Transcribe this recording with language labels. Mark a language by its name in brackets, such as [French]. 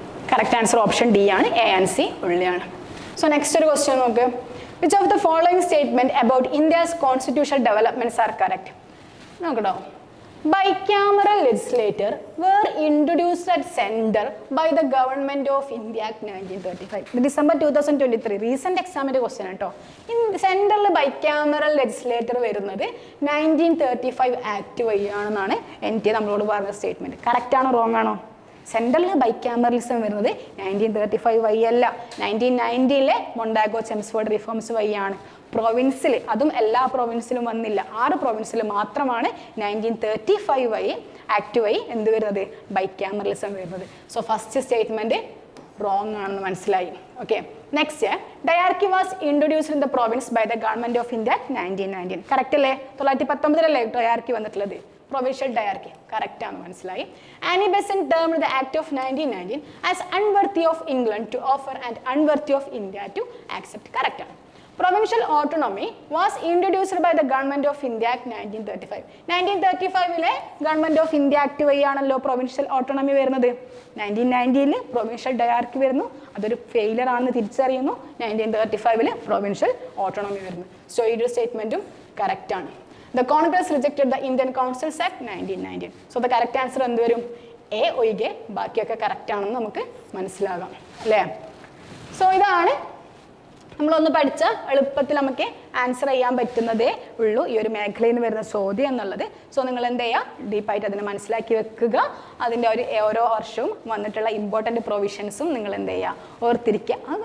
[Malayalam] Correct answer option D ആണ്, A and C ഉള്ളിയാണ്. So next ഒരു ക്വസ്റ്റ്യൻ നോക്ക്. [English] Which of the following statement about India's constitutional developments are correct? [Malayalam] നോക്കട്ടോ. [English] Bicameral legislature were introduced at center by the Government of India Act 1935. [Malayalam] December 2023 recent എക്സാമിന്റെ question കേട്ടോ. Central bicameral legislator വരുന്നത് 1935 act വഴിയാണെന്നാണ് എനിക്ക് നമ്മളോട് പറഞ്ഞ statement. Correct ആണോ wrong ആണോ? സെൻട്രലിൽ bicameralism വരുന്നത് 1935 വഴിയല്ല, 1990 മൊണ്ടാഗോ ചെംസ്ഫോർഡ് റിഫോംസ് വഴിയാണ്. പ്രൊവിൻസിൽ, അതും എല്ലാ പ്രൊവിൻസിലും വന്നില്ല, 6 പ്രൊവിൻസിൽ മാത്രമാണ് 1935 വഴി ആക്ട് വഴി എന്ത് വരുന്നത്? ബൈക്യാമറലിസം വരുന്നത്. സോ ഫസ്റ്റ് സ്റ്റേറ്റ്മെന്റ് റോങ് ആണെന്ന് മനസ്സിലായി. Okay, next. [English] Diarchy was introduced in the province by the government of India 1919. [Malayalam] Correct അല്ലേ? 1919 ഡയാർക്കി വന്നിട്ടുള്ളത്. Provincial diarchy. Correct ആണ്, മനസ്സിലായി. [English] Annie Besant termed the Act of 1919 as unworthy of England to offer and unworthy of India to accept. [Malayalam] Correct ആണ്. [English] Provincial autonomy was introduced by the Government of India Act 1935. [Malayalam] 1935 Government of India Act വഴിയാണല്ലോ provincial autonomy വരുന്നത്. 1990 provincial dyarchy വരുന്നു, അതൊരു failure ആണെന്ന് തിരിച്ചറിയുന്നു. 1935 provincial autonomy വരുന്നു. So ഈ ഒരു സ്റ്റേറ്റ്മെന്റും correct ആണ്. [English] The Congress rejected the Indian Councils Act 1919. So the correct answer [Malayalam] എന്ത് വരും? എ ഒഴികെ ബാക്കിയൊക്കെ കറക്റ്റ് ആണെന്ന് നമുക്ക് മനസ്സിലാകാം അല്ലേ? സോ ഇതാണ് നമ്മളൊന്ന് പഠിച്ച എളുപ്പത്തിൽ നമുക്ക് ആൻസർ ചെയ്യാൻ പറ്റുന്നതേ ഉള്ളൂ ഈ ഒരു മേഖലയിൽ നിന്ന് വരുന്ന ചോദ്യം എന്നുള്ളത്. സോ നിങ്ങൾ എന്ത് ചെയ്യുക? ഡീപ്പായിട്ട് അതിനെ മനസ്സിലാക്കി വെക്കുക. അതിൻ്റെ ഓരോ വർഷവും വന്നിട്ടുള്ള ഇമ്പോർട്ടൻറ്റ് പ്രൊവിഷൻസും നിങ്ങൾ എന്ത് ചെയ്യുക? ഓർത്തിരിക്കുക.